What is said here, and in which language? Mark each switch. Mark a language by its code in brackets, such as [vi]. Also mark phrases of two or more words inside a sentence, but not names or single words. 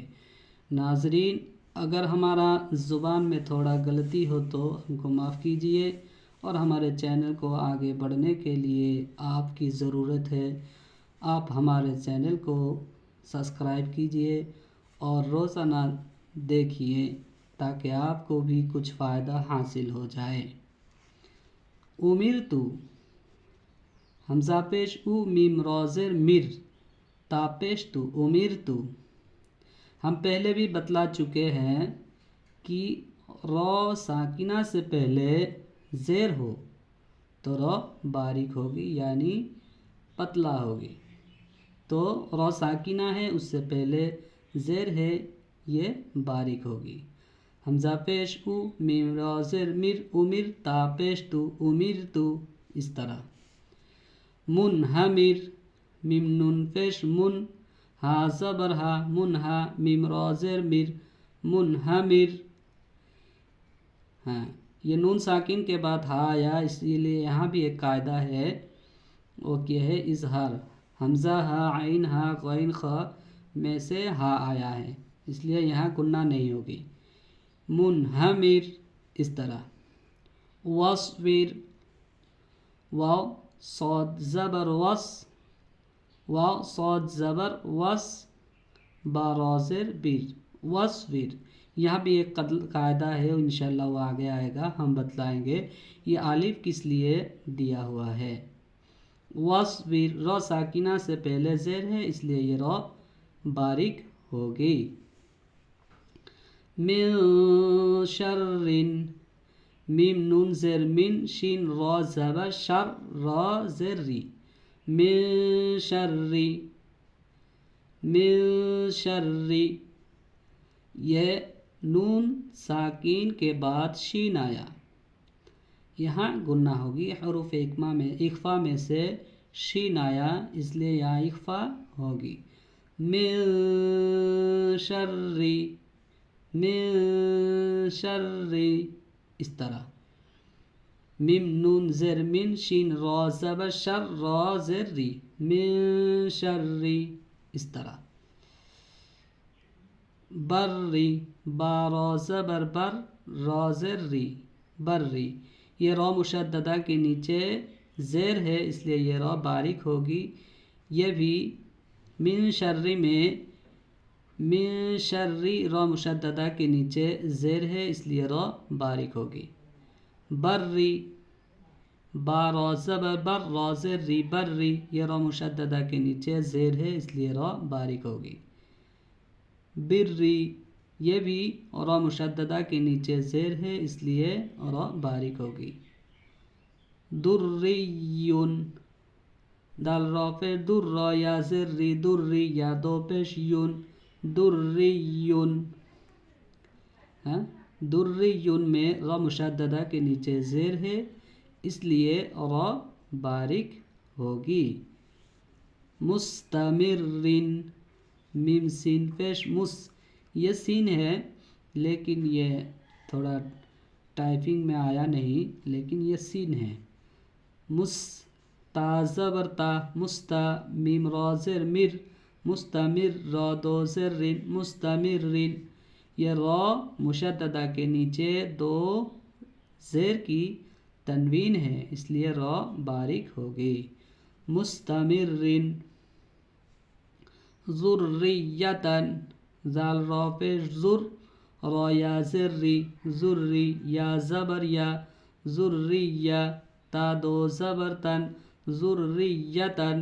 [ur] ناظرین اگر ہمارا زبان میں تھوڑا غلطی ہو تو ہم کو معاف کیجیے، اور ہمارے چینل کو آگے بڑھنے کے لیے آپ کی ضرورت ہے، آپ ہمارے چینل کو سبسکرائب کیجیے اور روزانہ دیکھیے تاکہ آپ کو بھی کچھ فائدہ حاصل ہو جائے۔ امرتو، حمزہ پیش او، میم را زیر مر، تا پیش تو، امرتو۔ ہم پہلے بھی بتلا چکے ہیں کہ را ساکنہ سے پہلے زیر ہو تو را باریک ہوگی یعنی پتلا ہوگی، تو را ساکنہ ہے اس سے پہلے زیر ہے، یہ باریک ہوگی۔ حمزہ پیش او، میم را زیر مر امر، تا پیش تو امرتو، اس طرح۔ منہمر، میم نون پیش من، ہا زبر ہا منہا، میم را زیر مر منہمر۔ ہاں، یہ نون ساکن کے بعد ہا آیا، اسی لیے یہاں بھی ایک قاعدہ ہے، وہ کیا ہے اظہار، حمزہ ہا عین ہا غین خا میں سے ہا آیا ہے، اس لیے یہاں گنہ نہیں ہوگی۔ منہمر، اس طرح۔ وصبر، واو صاد زبر وص، واو صاد زبر وص، با زیر بر، وصبر، یہاں بھی ایک قاعدہ ہے، انشاءاللہ وہ آگے آئے گا، ہم بتلائیں گے یہ الف کس لیے دیا ہوا ہے۔ وصبر، را ساکنہ سے پہلے زیر ہے، اس لیے یہ را باریک ہوگی۔ [ar] من شر، [ur] میم نون زیر من، شین را زبر شر، را زیر ری، [ar] من شر، [ur] من شر، یہ نون ساکین کے بعد شین آیا، یہاں گنہ ہوگی، حروف اخفا میں سے شین آیا، اس لیے یہاں اخفا ہوگی۔ [ar] من شر، من شر، [ur] اس طرح۔ میم نون زیر من، شین را زبر شر، را زیر ری، [ar] من شر، [ur] اس طرح۔ بری، با را زبر بر، را زیر ری، بری، یہ را مشددہ کے نیچے زیر ہے، اس لیے یہ را باریک ہوگی، یہ بھی [ar] من شر [ur] میں [ar] من شر [ur] را مشددہ کے نیچے زیر ہے، اس لیے را باریک ہوگی۔ بری، با را زبر بر، را زیر ری، بری، یہ را مشددہ کے نیچے زیر ہے، اس لیے را باریک ہوگی۔ بری، یہ بھی را مشددہ کے نیچے زیر ہے، اس لیے را باریک ہوگی۔ دریون، دال را پیش در را یا زری دری یا دو پیش یون دریون. دریون میں را مشددہ کے نیچے زیر ہے اس لیے را باریک ہوگی. مستمرن میم سین پیش مس، یہ سین ہے لیکن یہ تھوڑا ٹائپنگ میں آیا نہیں، لیکن یہ سین ہے. تا زبر تا مستا میم را زر مر مستمر را دو زرن مستمرن. یہ را مشددہ کے نیچے دو زیر کی تنوین ہے اس لیے را باریک ہوگی. مستمرن. ذریتن زال را پیش زر را یا زری زری یا زبر یا ذریہ تا دو زبر تن ذریتن.